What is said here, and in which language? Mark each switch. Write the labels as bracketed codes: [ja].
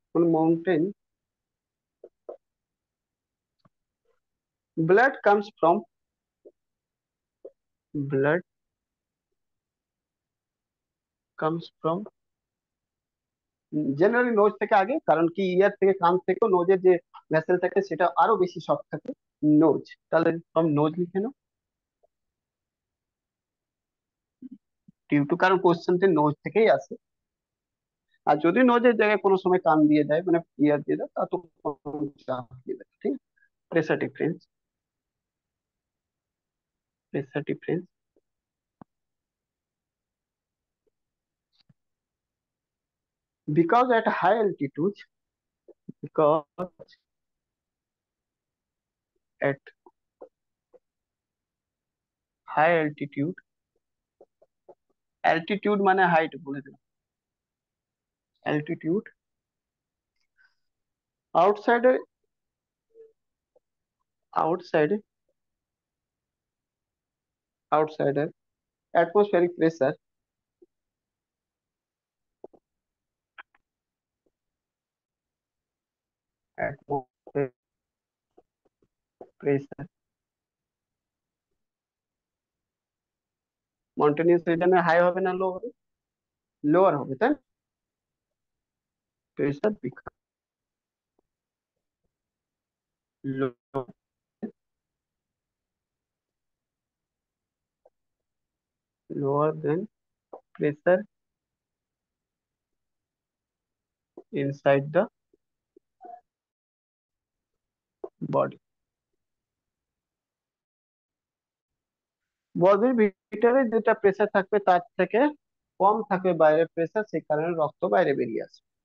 [bn] কোন mountain, [en] blood comes from, blood comes from, [bn] generally nose থেকে আগে, কারণ কি ইয়ার থেকে, কান থেকে নোজের যে ভেসেল থাকে সেটা আরো বেশি সফট থাকে, নোজ। তাহলে ফ্রম নোজ লিখে নাও, ডিউ টু, কারণ কোশ্চেনটি নোজ থেকেই আসে। আর যদি নোজের জায়গায় কোনো সময় কান দিয়ে দেয়, মানে ইয়ার দিয়ে দেয়, তা তো কোনো চাপ দিয়ে দেয়, ঠিক আছে? [en] pressure difference, pressure difference, because at high altitude, because at high altitude, altitude [bn] মানে হাইট বলে দিলাম, [en] altitude, outside, outside, outside atmospheric pressure, atmospheric pressure, [bn] মাউন্টেনিয়াস রিজনে high হবে না লো হবে? লোয়ার হবে, তাই না? [en] pressure become lower than pressure inside the body, [bn] বডির ভিতরে যেটা প্রেসার থাকবে তার থেকে কম থাকবে বাইরে প্রেসার, সেই কারণে রক্ত বাইরে বেরিয়ে আসে।